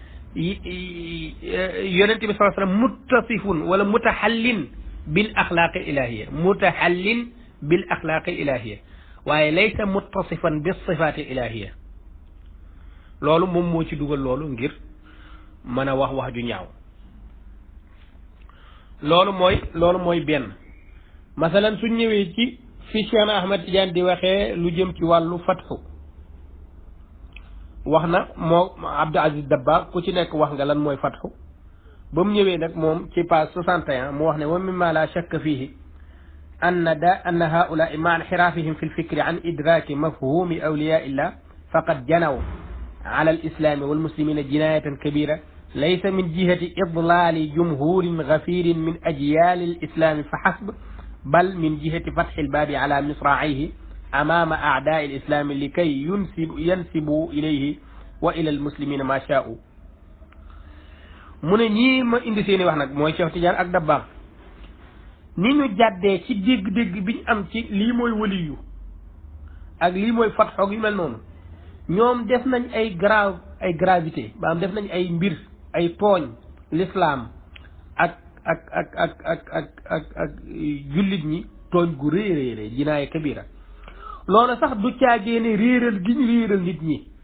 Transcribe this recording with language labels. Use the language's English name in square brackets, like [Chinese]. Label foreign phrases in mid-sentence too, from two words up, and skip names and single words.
[Wolof] yonent bi [Arabic] صلى الله عليه وسلم متصف ولا متخلق بالأخلاق الإلهية متخلق بالأخلاق الإلهية [Wolof] mutaxallin bil axlaaqi ilahiyya waaye [Arabic] ليس متصفا بالصفات الإلهية [Wolof] loolu moom moo ci dugal loolu ngir mën a wax ju ñaaw loolu mooy benn masalan suñ ñëwee ci fi Cheikh Ahmed Tidiane di waxee lu jëm ci wàllu fatxu wax na moo Abdou Aziz Dabba ku ci nekk wax nga lan mooy fatxu ba mu ñëwee nag moom ci page [Arabic] 61 [Wolof] mu wax ne [Arabic] ومما لا شك فيه أن هؤلاء مع انحرافهم في الفكر عن إدراك مفهوم أولياء الله فقد جنوا على الإسلام والمسلمين جناية كبيرة ليس من جهة إضلال جمهور غفير من أجيال الإسلام فحسب بل من جهة فتح الباب على مصراعيه أمام أعداء الإسلام لكي ينسبوا إليه وإلى المسلمين ما شاؤوا [Wolof] mu ne ñii ma indi seeni wax nag mooy Cheikh Tidiane ak Dabakh ni ñu jàddee ci dégg-dégg bi ñu am ci lii mooy waliyu ak lii mooy fatxoog yu mel noonu ñoom def nañ ay gravité ba am def nañ ay mbir ay tooñ l'islam ak jullit ñi tooñ gu réeréeré [Arabic] جناية كبيرة [Wolof] loolu sax du caagee ne réeral gi ñu réeral nit ñi